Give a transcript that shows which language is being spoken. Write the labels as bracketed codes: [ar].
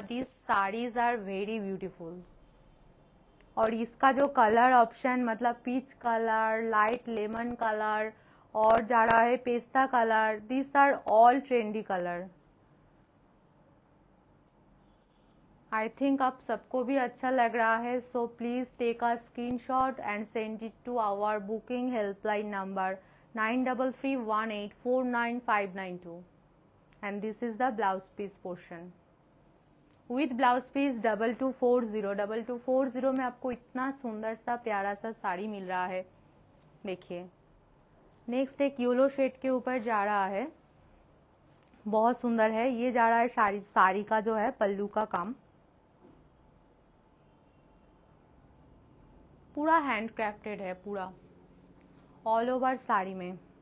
[en] This saris are very beautiful. [hi] और इसका जो [en] colour option, मतलब peach colour, light lemon colour, [hi] और जा रहा है [en] पेस्ता colour, this are all trendy colour. I think [hi] आप सबको भी अच्छा लग रहा है। [en] So please take a screenshot and send it to our booking helpline number 9331849592। and this is the blouse piece portion with blouse piece 2240। [hi] 2240 में आपको इतना सुंदर सा प्यारा सा साड़ी मिल रहा है। देखिए नेक्स्ट एक येलो शेड के ऊपर जा रहा है, बहुत सुंदर है। ये जा रहा है साड़ी का जो है पल्लू का काम, पूरा हैंड क्राफ्टेड है, पूरा ऑल ओवर साड़ी में।